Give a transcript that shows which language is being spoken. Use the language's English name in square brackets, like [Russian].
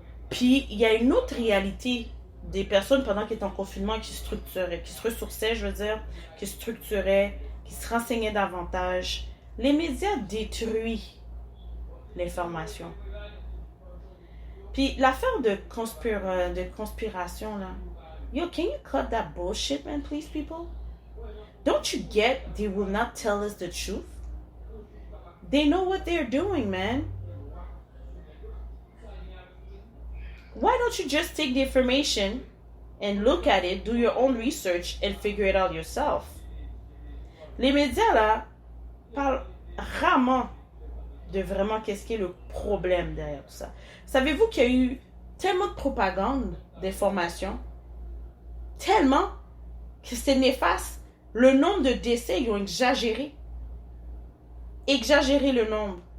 [French] Puis il y a une autre réalité des personnes pendant qu'ils étaient en confinement qui structuraient, qui se ressourçaient, je veux dire, qui structuraient, qui se renseignaient davantage. Les médias détruisent l'information. Puis l'affaire de conspiration, là. [English] Yo, can you cut that bullshit, man, please, people? Don't you get they will not tell us the truth? They know what they're doing, man. Why don't you just take the information and look at it, do your own research and figure it out yourself? [French] Les médias, là, parlent rarement de vraiment qu'est-ce qui est le problème derrière tout ça. Savez-vous qu'il y a eu tellement de propagande, d'informations, tellement que c'est néfaste. Le nombre de décès, ils ont exagéré. Exagéré le nombre.